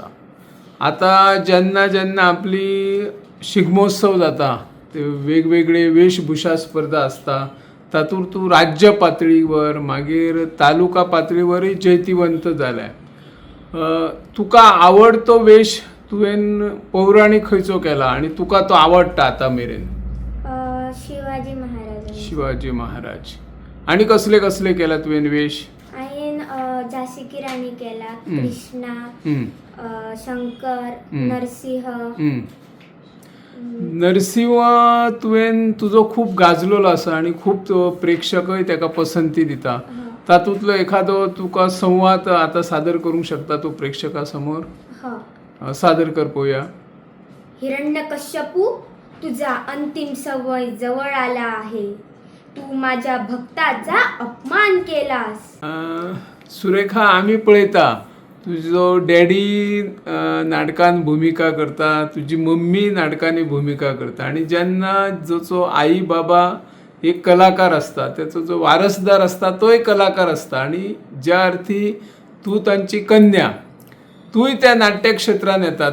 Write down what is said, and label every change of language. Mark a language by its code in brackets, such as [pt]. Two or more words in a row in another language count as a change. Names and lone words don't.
[kok] आता जेन्ना जेन्ना आपली शिगमोत्सव जाता ते वेगवेगळे वेशभूषा स्पर्धा असता तातूंत तूं राज्य पातळीवर मागीर तालुका पातळीवरय जैतिवंत जाल्या. तुका आवडतो वेश तुवें पौराणिक खंयचो केला आणि तुका तो आवडटा आतां मेरेन? शिवाजी महाराज. शिवाजी महाराज. आणि कसले कसले केला तुवें वेश? हांवें झाशी की राणी केला, कृष्णा, शंकर, नरसिंह. नरसिंह तुवें तुजो खूब गाजलेलो आसा आणि खूब प्रेक्षकय ताका पसंती दिता. तातूंतलो एखादो तुका संवाद आतां सादर करूंक शकता तूं प्रेक्षकां समोर? सादर कर पळोवया. [mr] हिरण्यकश्यपू, तुझा अंतिम समय जवळ आला आहे. तू माझ्या भक्ताचा अपमान केलास. [kok] सुरेखा, आमी पळयता तुजो डॅडी नाटकान भुमिका करता, तुजी मम्मी नाटकांनी भुमिका करता आणि जेन्ना जोचो आई बाबा एक कलाकार असता त्याचो जो वारसदार असता तोय कलाकार असता आणि ज्या अर्थी तू तांची कन्या, तूय त्या नाट्य क्षेत्रान येता.